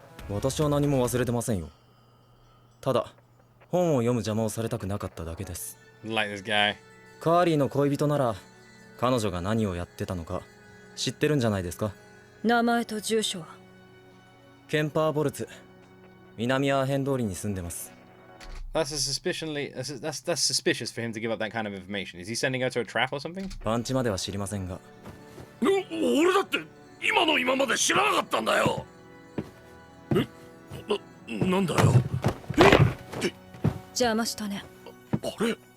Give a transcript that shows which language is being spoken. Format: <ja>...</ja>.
<ja>私は何も忘れてませんよ。ただ本を読む邪魔をされたくなかっただけです。</ja> <en>Like this guy.</en> <ja>カーリーの恋人なら彼女が何をやってたのか知ってるんじゃないですか？名前と住所は？ケンパーボルツ、南アーヘン通りに住んでます。</ja> <en>That's suspicious for him to give up that kind of information. Is he sending her to a trap or something?</en> <ja>パンチまでは知りませんが。俺だって今の今まで知らなかったんだよ。なんだよ。邪魔したね。あれ</ja>